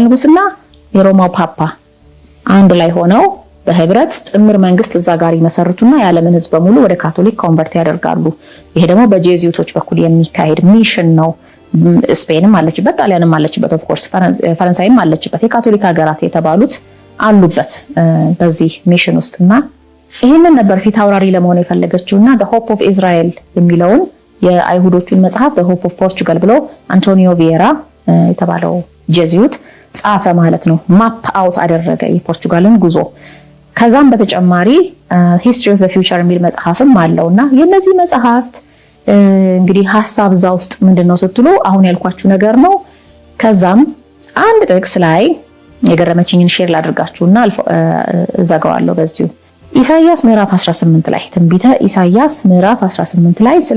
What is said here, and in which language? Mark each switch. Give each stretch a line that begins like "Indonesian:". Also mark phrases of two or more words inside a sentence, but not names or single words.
Amharic: ንጉስና የሮማው ፓፓ አንድ ላይ ሆነው በህብረት ጥምር መንግስት እዛ ጋር ይመሰርቱና የዓለምን ህዝብ በሙሉ ወደ ካቶሊክ ኮንቨርት ያደርጋሉ። ይሄ ደግሞ በጄዚዩቶች በኩል የሚካሄድ ሚሽን ነው። ስፔንም አለችበት፣ ጣሊያንም አለችበት፣
English: of course
Amharic: ፈረንሳይም አለችበት። የካቶሊክ ሀገራት የተባሉት አሉበት በዚህ ሚሽን ውስጥና ይሄንን ነበር ፊት አውራሪ ለመሆን የፈለገችውና the
English: hope of Israel
Amharic: የሚለውን የአይሁዶቹን መጽሐፍ
English: the hope of Portugal
Amharic: ብሎ አንቶኒዮ ቪዬራ የተባለው ጄዚዩት ጻፈ ማለት ነው።
English: map out
Amharic: አደረገ የፖርቹጋልን ጉዞ። ከዛም በተጨማሪ
English: history of the future
Amharic: የሚል መጽሐፍም አለውና የነዚህ መጽሐፍት እንግዲህ ሐሳብ እዛ ውስጥ ምንድነው ስትሉ አሁን ያልኳችሁ ነገር ነው። ከዛም አንድ ጥቅስ ላይ የገረመችኝን ሼር ላድርጋችሁና እዛጋዋለሁ በዚሁ። ኢሳይያስ ምዕራፍ 18 ላይ ትንቢተ ኢሳይያስ ምዕራፍ 18 ላይ ስለ